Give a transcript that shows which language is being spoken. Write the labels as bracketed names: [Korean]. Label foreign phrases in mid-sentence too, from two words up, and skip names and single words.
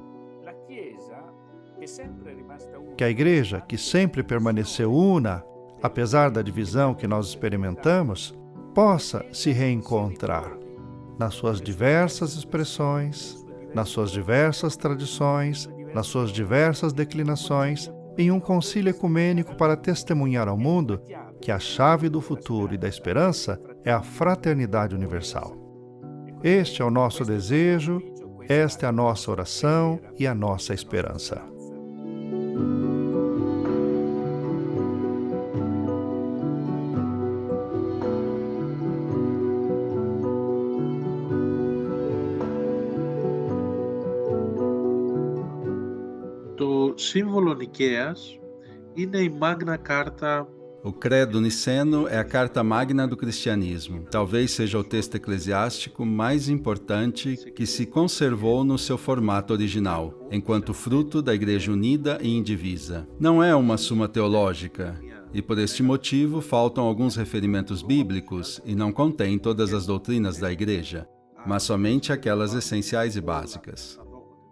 [Portuguese] Que a Igreja, que sempre permaneceu una, apesar da divisão que nós experimentamos, possa se reencontrar nas suas diversas expressões, nas suas diversas tradições, nas suas diversas declinações, em um concílio ecumênico para testemunhar ao mundo que a chave do futuro e da esperança é a fraternidade universal. Este é o nosso desejo, esta é a nossa oração e a nossa esperança. [Greek] Το Σύμβολο Νικαίας είναι η Magna Carta. [Portuguese] O Credo Niceno é a carta magna do cristianismo. Talvez seja o texto eclesiástico mais importante que se conservou no seu formato original, enquanto fruto da Igreja unida e indivisa. Não é uma suma teológica, e por este motivo faltam alguns referimentos bíblicos e não contém todas as doutrinas da Igreja, mas somente aquelas essenciais e básicas.